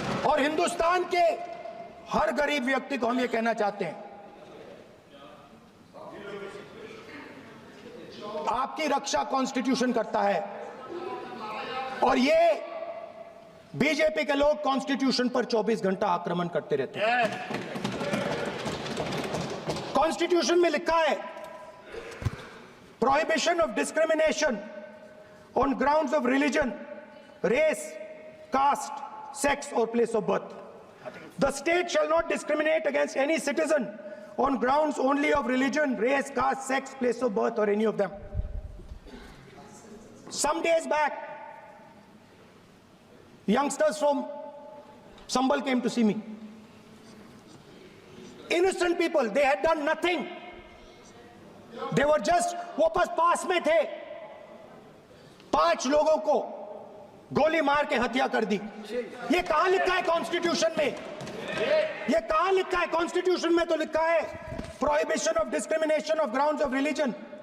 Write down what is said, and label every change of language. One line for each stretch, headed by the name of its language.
Hindi: और हिंदुस्तान के हर गरीब व्यक्ति को हम ये कहना चाहते हैं, आपकी रक्षा कॉन्स्टिट्यूशन करता है। और ये बीजेपी के लोग कॉन्स्टिट्यूशन पर 24 घंटा आक्रमण करते रहते हैं। कॉन्स्टिट्यूशन में लिखा है,
English: prohibition of discrimination on grounds of religion, race, caste, sex or place of birth. The state shall not discriminate against any citizen on grounds only of religion, race, caste, sex, place of birth or any of them. Some days back, youngsters from Sambal came to see me. Innocent people, they had done nothing. They were just,
Hindi: वो बस पास में थे, 5 लोगों को गोली मार के हत्या कर दी। ये कहां लिखा है कॉन्स्टिट्यूशन में? ये कहां लिखा है कॉन्स्टिट्यूशन में? तो लिखा है
English: Prohibition of discrimination of grounds of religion.